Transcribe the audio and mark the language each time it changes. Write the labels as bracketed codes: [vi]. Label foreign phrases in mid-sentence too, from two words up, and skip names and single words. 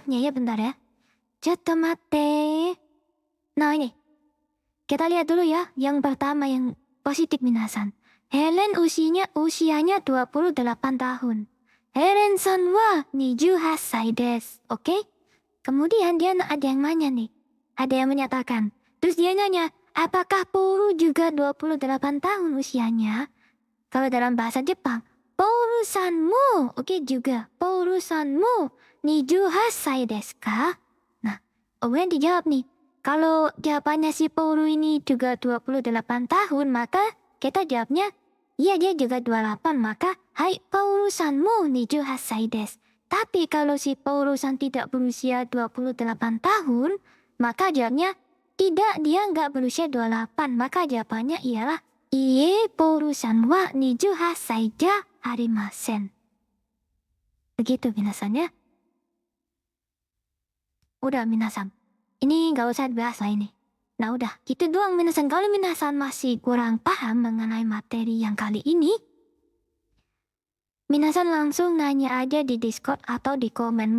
[id] Ya, bentar ya. [ja] ちょっと待って. [id] Nah ini, kita lihat dulu ya. Yang pertama yang positif minasan. Helen usianya 28 tahun. [ja] ヘレンさんは 28 歳です. [id] Oke? Kemudian dia ada yang nanya nih. Ada yang menyatakan. Terus dia nanya, apakah Paul juga 28 tahun usianya? Kalau dalam bahasa Jepang, [ja] ポールさんも, [id] oke juga. [ja] ポールさんも 28 歳ですか? [id] Nah, kemudian dijawab nih. Kalau jawabannya si Paul ini juga 28 tahun, maka kita jawabnya, iya dia juga 28, maka [ja] はい ポールさんも 28 歳です. [id] Tapi kalau si Paul-san tidak berusia 28 tahun, maka jawabnya, tidak, dia nggak berusia 28, maka jawabannya ialah, [ja] いいえ ポールさんは 28 歳じゃありません. [id] Begitu minasan ya. Udah minasan. Ini gak usah dibahas lah ini. Nah udah, gitu doang minasan. Kalau minasan masih kurang paham mengenai materi yang kali ini, minasan langsung nanya aja di Discord atau di komen.